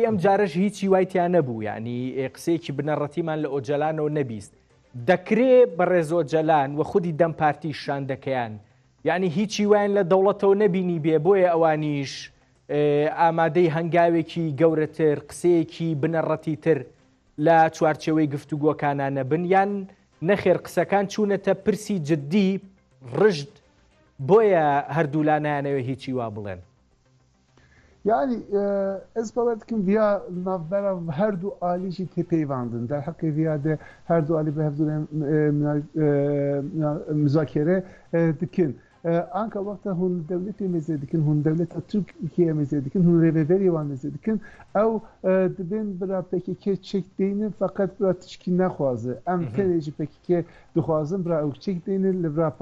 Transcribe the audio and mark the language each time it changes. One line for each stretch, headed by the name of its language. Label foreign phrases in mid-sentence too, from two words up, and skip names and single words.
Central Kurdish: ئەم جارەش هیچی وایتیان نەبوو یعنی قسەیەکی بنەڕەتیمان لە ئۆجەلانەوە نەبیست دەکرێت بەڕێز ئۆجەلان و خودی دەم پارتی شاندەکەیان یعنی هیچی وایان لە دەوڵەتەوە نەبینی بێ بۆیە ئەوانیش ئامادەی هەنگاوێکی گەورەتر قسەیەکی بنەڕەتی تر لە چوارچەوەی گفتوگۆکانانە بن یان نەخێر قسەکان چوونەتە پرسی جددی ڕژد بۆیە هەردوولانیانەوە هیچی وا بڵێن
Kurdish: Yani ez bawer dikim viya navbera her du alî jî têpeyvandin der heqê viya de her du alî bi hevdûrê müzakere dikin anka wexta hûn dewletê mêzê dikin hûn dewleta Tirkiye mêzê dikin hûn rêveberiyê wan mêzê dikin ew dibên bira PKK çek deyînin feqet bira tişkî nexwaze em tenê jî PKK dixwazin bira ew çek deyînin li bira